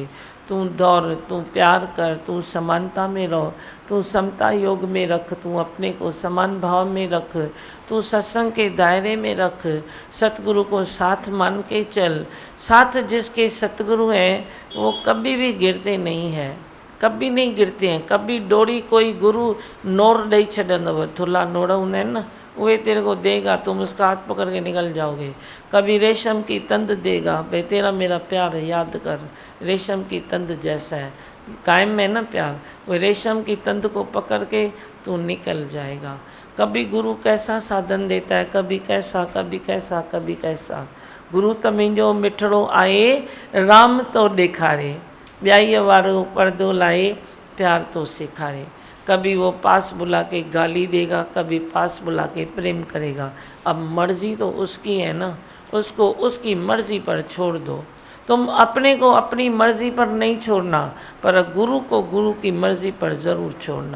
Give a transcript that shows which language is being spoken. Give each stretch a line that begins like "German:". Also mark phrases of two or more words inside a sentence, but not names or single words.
Hindi: तू दौड़, तू प्यार कर, तू समानता में रहो, तू समता योग में रख, तू अपने को समान भाव में रख, तू सत्संग के दायरे में रख, सतगुरु को साथ मान के चल। साथ जिसके सतगुरु हैं वो कभी भी गिरते नहीं हैं, कभी नहीं गिरते हैं।
Sindhi: कभी डोरी कोई गुरु नोर ॾेई छॾंदव, थुल्हा नोड़ हूंदा आहिनि न,
Hindi: वे तेरे को देगा, तुम उसका हाथ पकड़ के निकल जाओगे। कभी रेशम की तंद देगा, भाई तेरा मेरा प्यार याद कर, रेशम की तंद जैसा है, कायम में ना प्यार। वो रेशम की तंद को पकड़ के तू निकल जाएगा। कभी गुरु कैसा साधन देता है, कभी कैसा, कभी कैसा, कभी कैसा।
Sindhi: गुरु त मुंहिंजो मिठड़ो आए, राम तो ॾेखारे, ॿियाईअ वारो पर्दो लाए, प्यार तो सिखारे।
Hindi: कभी वो पास बुला के गाली देगा, कभी पास बुला के प्रेम करेगा। अब मर्जी तो उसकी है ना, उसको उसकी मर्जी पर छोड़ दो। तुम अपने को अपनी मर्जी पर नहीं छोड़ना, पर गुरु को गुरु की मर्जी पर ज़रूर छोड़ना।